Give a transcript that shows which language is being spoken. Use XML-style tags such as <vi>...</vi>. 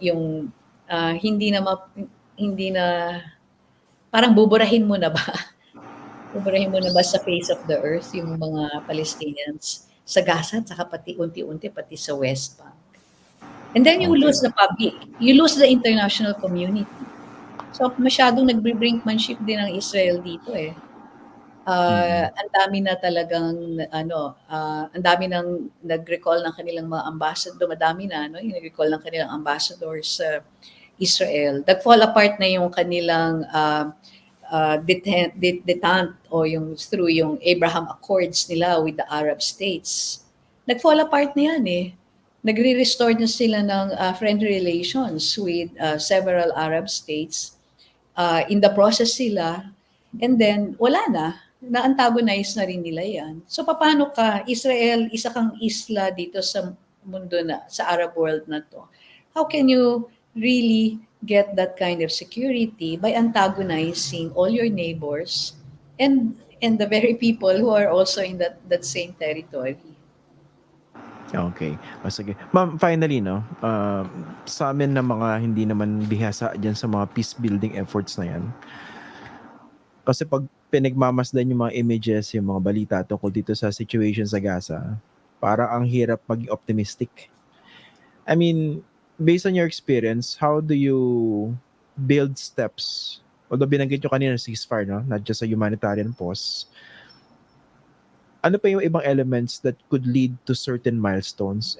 <tl>Yung hindi na, parang buburahin mo na ba? Buburahin mo na ba sa face of the earth yung mga Palestinians sa Gaza at saka pati unti-unti pati sa West Bank.</tl> <en>And then you Okay. lose the public. You lose the international community.</en> <tl>So masyadong nagbe-brinkmanship din ang Israel dito eh. Ang dami na talagang ang dami nang nag-recall ng kanilang mga ambassador, dumadami na yung nag-recall ng kanilang ambassadors sa Israel. Nag-fall apart na yung kanilang detente o yung through yung Abraham Accords nila with the Arab states. Nag-fall apart na yan eh. Nagre-restore na sila ng friendly relations</tl> <en>with several Arab states.</en> <tl>In the process sila, and then wala na-antagonize na rin nila yan. So paano ka, Israel, isa kang isla dito sa mundo na, sa Arab world na to.</tl> <en>How can you really get that kind of security by antagonizing all your neighbors and the very people who are also in that same territory?</en> <tl>Okay. O sige. Ma'am, finally 'no, sa amin na mga hindi naman bihasa diyan sa mga peace building efforts na 'yan. Kasi 'pag pinagmamasdan yung mga images, yung mga balita tungkol dito sa situation sa Gaza, parang ang hirap maging optimistic.</tl> <en>I mean, based on your experience, how do you build steps?</en> <tl>Although binanggit nyo kanina ceasefire, no?</tl> <en>Not just a humanitarian pause.</en> <tl>Ano pa yung ibang elements</tl> <en>that could lead to certain milestones?</en>